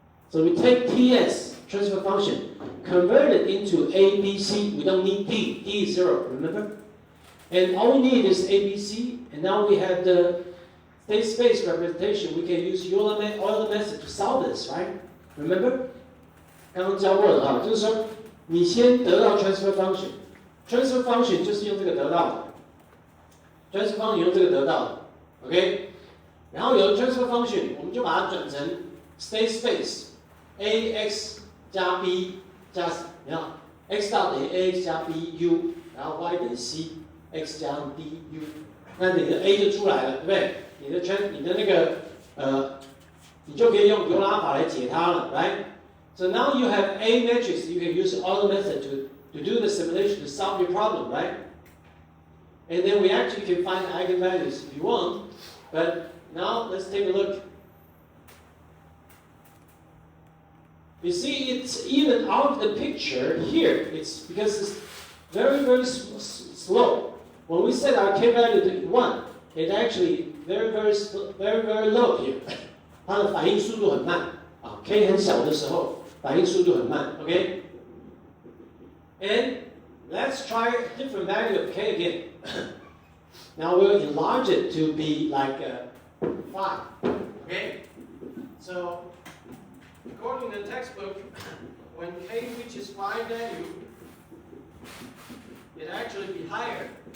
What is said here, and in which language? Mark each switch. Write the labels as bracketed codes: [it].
[en] So we take TS, transfer function, convert it into ABC. We don't need D. D is 0, remember? And all we need is ABC, and now we have the state space representation. We can use Euler method to solve this, right? Remember? [zh] 刚刚教过了哈，就是说你先得到 transfer function，transfer function 就是用这个得到的 ，transfer function 用这个得到的 ， [en] OK？ [zh] 然后有了 transfer function， 我们就把它转成 state space，ax 加 b 加，你看 x 到等于 ax 加 bu， 然后 y 等于 c，x 加 du， 那你的 a 就出来了，对不对？你的那个你就可以用尤拉法来解它了 [en] ，right？So now you have A matrix, you can use Euler method to do the simulation to solve your problem, right? And then we actually can find eigenvalues if you want. But now let's take a look. You see, it's even out of the picture here. It's because it's very, very slow. When we set our k value to 1, it actually very, very low here. [zh] 它的反应速度很慢啊 ，k 很小的时候。反应速度很慢 ， [en] OK？ And let's try a different value of k again. Now we'll enlarge it to be like 5, okay? So according to the textbook, when k reaches 5 value, it actually be higher.